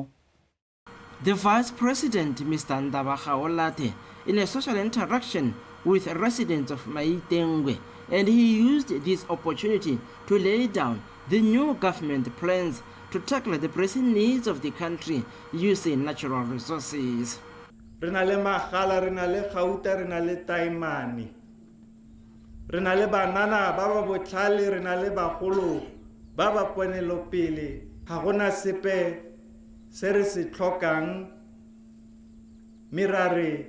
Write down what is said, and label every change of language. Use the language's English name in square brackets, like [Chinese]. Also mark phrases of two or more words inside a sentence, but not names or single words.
[English] The Vice President, Mr. Ndaba Gaolatling, in a social interaction with residents of Maidengwe, and he used this opportunity to lay down the new government plans to tackle the pressing needs of the country using natural resources. [Tswana] Renale magala, renale gauta, renale taimane. Renale banana, baba botlhale, renale bagolo, baba ponelopele, ga gona sepe se re se tlhokang mirare.